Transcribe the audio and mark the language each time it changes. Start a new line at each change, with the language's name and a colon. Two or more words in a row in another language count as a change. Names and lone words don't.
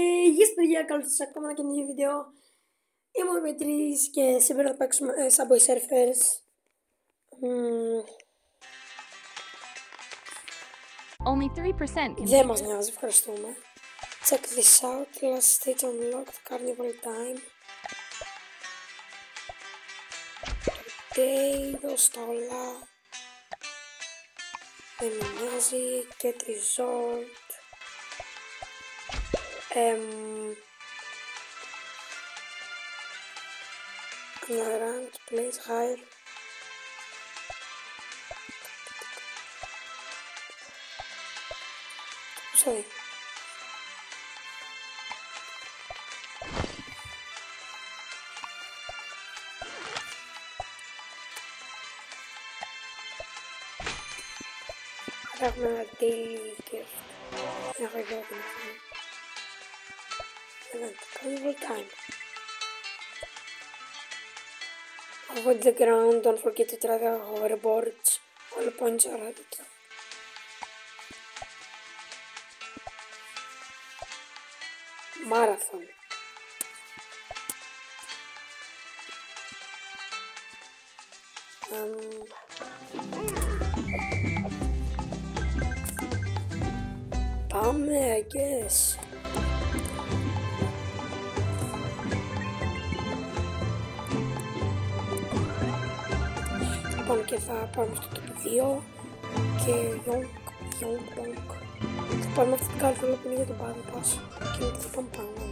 Greek: Γεια παιδιά, καλώς ήρθατε σε ακόμα ένα καινούργιο βίντεο. Είμαι ο Δημήτρης και σήμερα θα παίξουμε Subway Surfers.
English: Only 3%
Greek: Δεν μας νοιάζει, ευχαριστούμε.
English: Check this out, last stage unlocked, carnival time. Today,
Greek: δώστα όλα. Δεν με νοιάζει,
English: get result. Ranked, place higher. Sorry.
Greek: Έχουμε ένα
English: daily gift.
Greek: Έχω εδώ την ευθύνη.
English: Event, carnival time. Avoid the ground, don't forget to try the hoverboards. All points are at the top. Marathon. Πάμε, I guess.
Greek: Λοιπόν, και θα πάμε στο top 2 και Yonk. Θα πάμε αυτή την κάρτα που είναι για τον Battle Pass και μετά θα πάμε πάνω.